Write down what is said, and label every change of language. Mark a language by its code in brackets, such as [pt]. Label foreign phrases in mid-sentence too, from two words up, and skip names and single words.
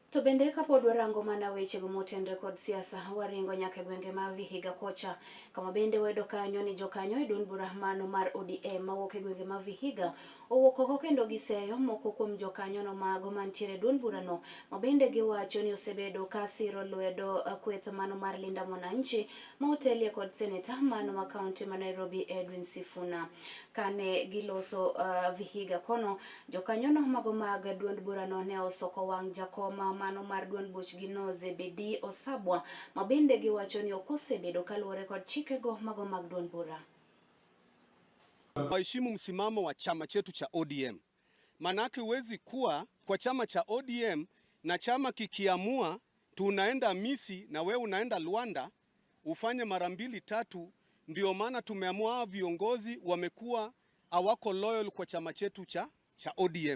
[luo] To bende kapod warango mana weche go motenre kod siasa waringo nyaka gwenge ma Vihiga kocha kama bende wedo kanyo ni jokanyo e duond bura mano mar ODM mawuok e gwenge ma Vihiga owuok oko kendo giseyo moko kuom jokanyo no mago mantiere duond bura no ma bende giwacho ni osebedo ka siro lwedo kweth mano mar Linda Mwananchi ma otelie kod seneta mano ma kaunti ma Nairobi Edwin Sifuna. Kane giloso Vihiga kono jokanyo no mago mag duond bura no ne osoko wang' jakoma mano mar duond buch gi Zebedi Osabwa ma bende giwacho ni okosebedo kaluwore kod chikego mago mag duond bura. [sw] Waheshimu msimamo wa chama chetu cha ODM. Manake huwezi kuwa kwa chama cha ODM na chama kikiamua tunaenda Misi na wewe unaenda Luanda ufanye mara mbili tatu. Ndio maana tumeamua viongozi wamekuwa hawako loyal kwa chama chetu cha ODM.